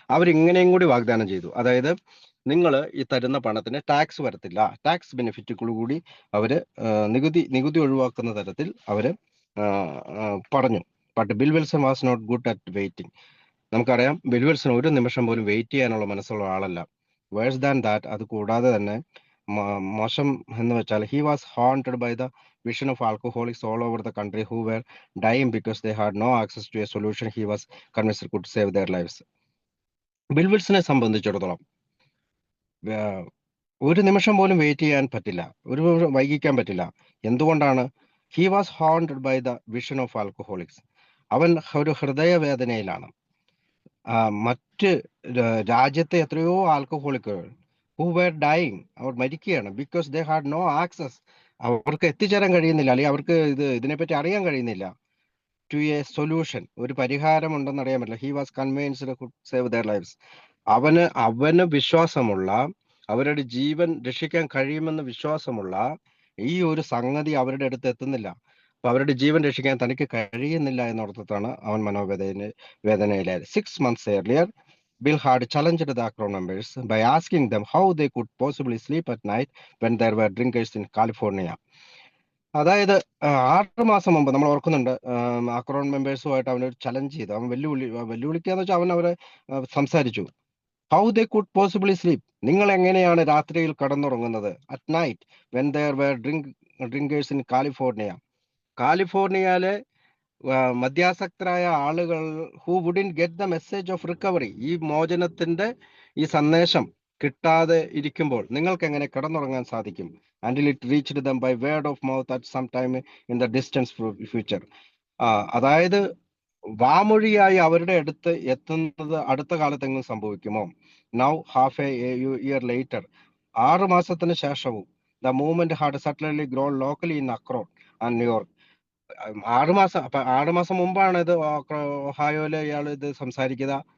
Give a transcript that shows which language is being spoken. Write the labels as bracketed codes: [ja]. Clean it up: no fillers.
[ml] അവരിങ്ങനെയും കൂടി വാഗ്ദാനം ചെയ്തു. അതായത് നിങ്ങൾ ഈ തരുന്ന പണത്തിന് ടാക്സ് വരത്തില്ല, ടാക്സ് ബെനിഫിറ്റുകൾ കൂടി അവര് നികുതി ഒഴിവാക്കുന്ന തരത്തിൽ അവര് പറഞ്ഞു. [en] But Bill Wilson was not good at waiting. [ml] നമുക്കറിയാം, ബിൽ വിൽസൺ ഒരു നിമിഷം പോലും വെയിറ്റ് ചെയ്യാനുള്ള മനസ്സുള്ള ആളല്ല. [en] worse than that, [ml] അത് കൂടാതെ തന്നെ മോശം എന്ന് വെച്ചാൽ, [en] He was haunted by the vision of alcoholics all over the country who were dying because they had no access to a solution he was convinced could save their lives. [ml] Bill വിൽസനെ സംബന്ധിച്ചിടത്തോളം ഒരു നിമിഷം പോലും wait ചെയ്യാൻ പറ്റില്ല, ഒരു വൈകിക്കാൻ പറ്റില്ല. എന്തുകൊണ്ടാണ്? [en] He was haunted by the vision of alcoholics. [ml] അവൻ ഒരു ഹൃദയവേദനയിലാണ്. മറ്റ് രാജ്യത്തെ എത്രയോ ആൽക്കഹോളിക്കുകൾ [en] who were dying, [ml] അവർ മരിക്കുകയാണ്. [en] because they had no access, [ml] അവർക്ക് എത്തിച്ചേരാൻ കഴിയുന്നില്ല, അല്ലെങ്കിൽ അവർക്ക് ഇതിനെപ്പറ്റി അറിയാൻ കഴിയുന്നില്ല. [en] to a solution, [ml] ഒരു പരിഹാരം ഉണ്ടെന്ന് അറിയാൻ പറ്റില്ല. [en] He was convinced could save their lives. [ml] അവന് വിശ്വാസമുള്ള, അവരുടെ ജീവൻ രക്ഷിക്കാൻ കഴിയുമെന്ന് വിശ്വാസമുള്ള ഈ ഒരു സംഗതി അവരുടെ അടുത്ത് എത്തുന്നില്ല. അപ്പൊ അവരുടെ ജീവൻ രക്ഷിക്കാൻ തനിക്ക് കഴിയുന്നില്ല എന്നോർത്താണ് അവൻ വേദനയിലായത്. [en] 6 months earlier, Bill had challenged the Akron members by asking them how they could possibly sleep at night when there were drinkers in California. [ml] അതായത് 6 മാസം മുമ്പ് നമ്മൾ ഓർക്കുന്നുണ്ട്, അക്രോൺ മെമ്പേഴ്സുമായിട്ട് അവനൊരു ചലഞ്ച് ചെയ്തു. അവൻ വെല്ലുവിളിക്കാന്ന് വെച്ചാൽ അവൻ അവരെ സംസാരിച്ചു. [en] how they could possibly sleep, [ml] നിങ്ങൾ എങ്ങനെയാണ് രാത്രിയിൽ കടന്നുറങ്ങുന്നത്? [en] at night when there were drinkers in [ml] കാലിഫോർണിയയിലെ മദ്യാസക്തരായ ആളുകൾ [en] who wouldn't get the message of recovery, [ml] ഈ മോചനത്തിന്റെ ഈ സന്ദേശം കിട്ടാതെ ഇരിക്കുമ്പോൾ നിങ്ങൾക്ക് എങ്ങനെ കിടന്നുറങ്ങാൻ സാധിക്കും? [en] until it reached them by word of mouth at some time in the distant future. [ml] അതായത് വാമൊഴിയായി അവരുടെ അടുത്ത് എത്തുന്നത് അടുത്ത കാലത്തെങ്കിലും സംഭവിക്കുമോ? [en] now half a year later, [ml] 6 മാസത്തിന് ശേഷവും [en] The movement had suddenly grown locally in Acorn and New York. [ml] 6 മാസം മുമ്പാണ് ഇത് ഒഹായോയില് ഇയാൾ ഇത് സംസാരിക്കുക.